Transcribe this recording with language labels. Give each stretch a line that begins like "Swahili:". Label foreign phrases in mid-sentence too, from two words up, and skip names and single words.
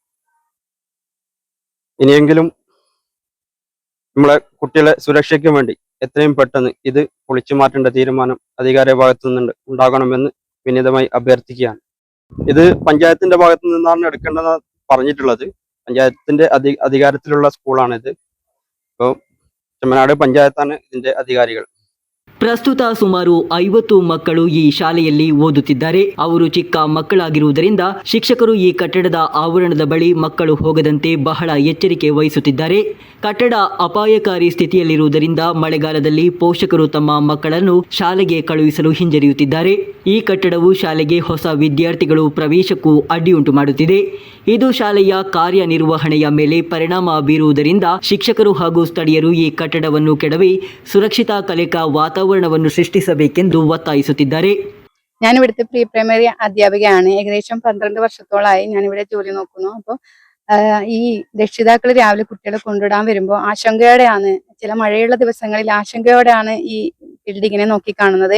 Malayalam: ഇനിയെങ്കിലും നമ്മളെ കുട്ടികളെ സുരക്ഷയ്ക്ക് വേണ്ടി എത്രയും പെട്ടെന്ന് ഇത് പൊളിച്ചു മാറ്റേണ്ട തീരുമാനം അധികാരി ഭാഗത്തു നിന്ന് ഉണ്ടാകണമെന്ന് വിനീതമായി അഭ്യർത്ഥിക്കുകയാണ്. ഇത് പഞ്ചായത്തിന്റെ ഭാഗത്തു നിന്നാണ് എടുക്കേണ്ടതെന്ന് പറഞ്ഞിട്ടുള്ളത്. പഞ്ചായത്തിന്റെ അധികാരത്തിലുള്ള സ്കൂളാണിത്. ഇപ്പോൾ ചെമ്മനാട് പഞ്ചായത്താണ് ഇതിന്റെ അധികാരികൾ.
Kannada: ಪ್ರಸ್ತುತ ಸುಮಾರು 50 ಮಕ್ಕಳು ಈ ಶಾಲೆಯಲ್ಲಿ ಓದುತ್ತಿದ್ದಾರೆ. ಅವರು ಚಿಕ್ಕ ಮಕ್ಕಳಾಗಿರುವುದರಿಂದ ಶಿಕ್ಷಕರು ಈ ಕಟ್ಟಡದ ಆವರಣದ ಬಳಿ ಮಕ್ಕಳು ಹೋಗದಂತೆ ಬಹಳ ಎಚ್ಚರಿಕೆ ವಹಿಸುತ್ತಿದ್ದಾರೆ. ಕಟ್ಟಡ ಅಪಾಯಕಾರಿ ಸ್ಥಿತಿಯಲ್ಲಿರುವುದರಿಂದ ಮಳೆಗಾಲದಲ್ಲಿ ಪೋಷಕರು ತಮ್ಮ ಮಕ್ಕಳನ್ನು ಶಾಲೆಗೆ ಕಳುಹಿಸಲು ಹಿಂಜರಿಯುತ್ತಿದ್ದಾರೆ. ಈ ಕಟ್ಟಡವು ಶಾಲೆಗೆ ಹೊಸ ವಿದ್ಯಾರ್ಥಿಗಳು ಪ್ರವೇಶಕ್ಕೂ ಅಡ್ಡಿಯುಂಟು ಮಾಡುತ್ತಿದೆ. ಇದು ಶಾಲೆಯ ಕಾರ್ಯನಿರ್ವಹಣೆಯ ಮೇಲೆ ಪರಿಣಾಮ ಬೀರುವುದರಿಂದ ಶಿಕ್ಷಕರು ಹಾಗೂ ಸ್ಥಳೀಯರು ಈ ಕಟ್ಟಡವನ್ನು ಕೆಡವಿ ಸುರಕ್ಷಿತ ಕಲಿಕಾ വാതാവരണವನ್ನು സൃഷ്ടിಸಬೇಕೆಂದು ಒತ್ತಾಯಿಸುತ್ತಿದ್ದಾರೆ.
Malayalam: ഞാനിവിടുത്തെ പ്രീ പ്രൈമറി അധ്യാപികയാണ്. ഏകദേശം 12 വർഷത്തോളമായി ഞാനിവിടെ ജോലി നോക്കുന്നു. അപ്പോൾ ഈ രക്ഷിതാക്കൾ രാവിലെ കുട്ടികളെ കൊണ്ടുവിടാൻ വരുമ്പോൾ ആശങ്കയോടെയാണ്, ചില മഴയുള്ള ദിവസങ്ങളിൽ ആശങ്കയോടെയാണ് ഈ ബിൽഡിങ്ങിനെ നോക്കിക്കാണുന്നത്.